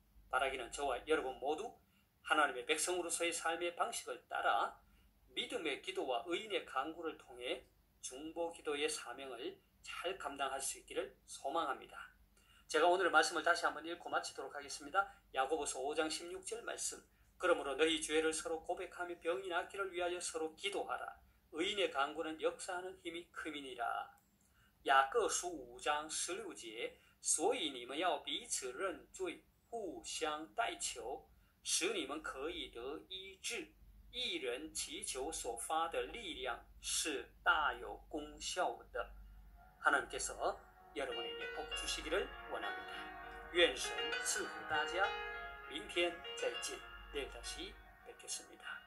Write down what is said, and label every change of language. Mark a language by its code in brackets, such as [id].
[ko] 바라기는 저와 여러분 모두 하나님의 백성으로서의 삶의 방식을 따라 믿음의 기도와 의인의 간구를 통해 중보기도의 사명을 잘 감당할 수 있기를 소망합니다. 제가 오늘 말씀을 다시 한번 읽고 마치도록 하겠습니다. 야고보서 5장 16절 말씀. 그러므로 너희 죄를 서로 고백하며 병이 낫기를 위하여 서로 기도하라. 의인의 간구는 역사하는 힘이 큼이니라. [zh] 雅各书5章16节，所以你们要彼此认罪，互相代求，使你们可以得医治。一人祈求所发的力量是大有功效的。 [ko] 하나님께서 여러분에게 복 주시기를 원합니다. [zh] 愿神赐福大家。明天再见， [ko] 내일 다시 뵙겠습니다.